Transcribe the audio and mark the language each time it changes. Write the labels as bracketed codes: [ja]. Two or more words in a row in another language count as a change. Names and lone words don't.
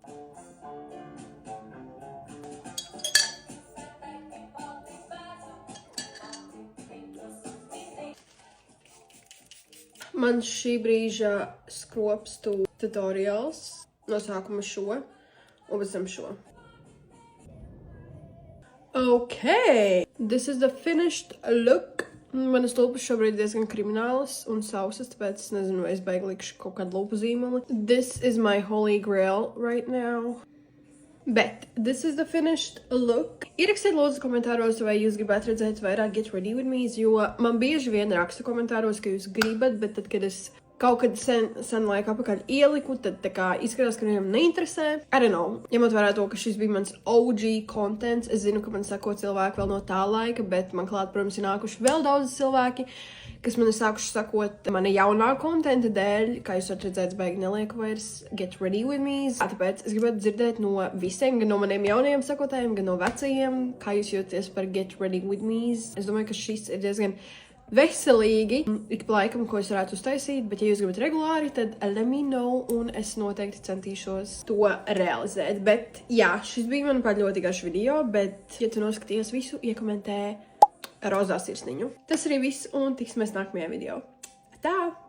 [lv] Man šī brīža skropstu tutorials, no sākuma šo, un pēc tam šo. [en] Okay, this is the finished look. [lv] Manas lūpas šobrīd diezgan kriminālas un sausas, tāpēc es nezinu, vai es beig likšu kaut kādu lūpu zīmoli. [en] This is my holy grail right now. Bet this is the finished look. [lv] Ierakstiet lūdzu komentāros, vai jūs gribētu redzēt vairāk [en] Get Ready With Me's, [lv] jo man bieži vien raksta komentāros, ka jūs gribat, bet tad, kad es kaut kad sen laiku apakaļ ieliku, tad tā kā izskatās, ka viņam neinteresē. [en] I don't know. [lv] Ņemot vērā to, ka šis bija mans [en] OG contents, [lv] es zinu, ka man sako cilvēki vēl no tā laika, bet man klāt, protams, ir nākuši vēl daudz cilvēki, kas man ir sākuši sakot mana jaunā kontenta dēļ, kā jūs varat redzēt, baigi nelieku vairs [en] Get Ready With Me. [lv] Tāpēc es gribētu dzirdēt no visiem, gan no maniem jaunajiem sakotājiem, gan no vecajiem, kā jūs jūties par [en] Get Ready With Me. [lv] Es domāju, ka šis ir diezgan veselīgi, ik pa laikam, ko es varētu uztaisīt, bet ja jūs gribat regulāri, tad [en] let me know, [lv] un es noteikti centīšos to realizēt. Bet jā, šis bija, manuprāt, ļoti garš video, bet ja tu noskaties visu, iekomentē rozā sirsniņu. Tas arī viss, un tiksimies nākamajā video. Tā!